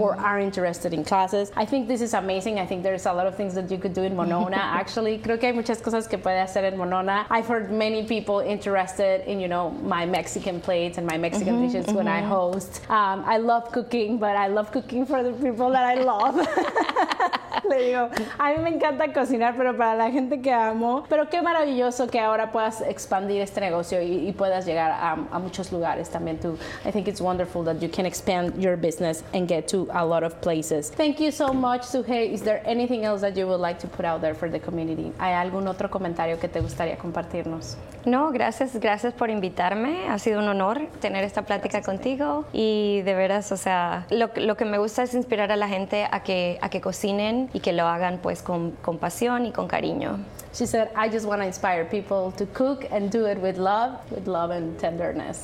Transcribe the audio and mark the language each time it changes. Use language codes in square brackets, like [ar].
[en] or are interested in classes. I think this is amazing. I think there's a lot of things that you could do in Monona actually. [es] Creo que hay muchas cosas que puede hacer en Monona. [en] I've heard many people interested in, you know, my Mexican plates and my Mexican mm-hmm. cooking mm-hmm. dishes when I host. I love cooking, but I love cooking for the people that I love. [es] Le digo, a mí me encanta cocinar, pero para la gente que amo. Pero qué maravilloso que ahora puedas expandir este negocio y puedas llegar a muchos lugares también tú. [en] I think it's wonderful that you can expand your business and get to a lot of places. Thank you so much, Suhey. Is there anything else that you would like to put out there for the community? [es] ¿Hay algún otro comentario que te gustaría compartirnos? No, gracias. Gracias por invitarme. Ha sido un honor tener esta plática contigo. Y de veras, o sea, lo que me gusta es inspirar a la gente a que cocinen y que lo hagan pues con pasión y con cariño. [en] She said, I just want to inspire people to cook and do it with love and tenderness.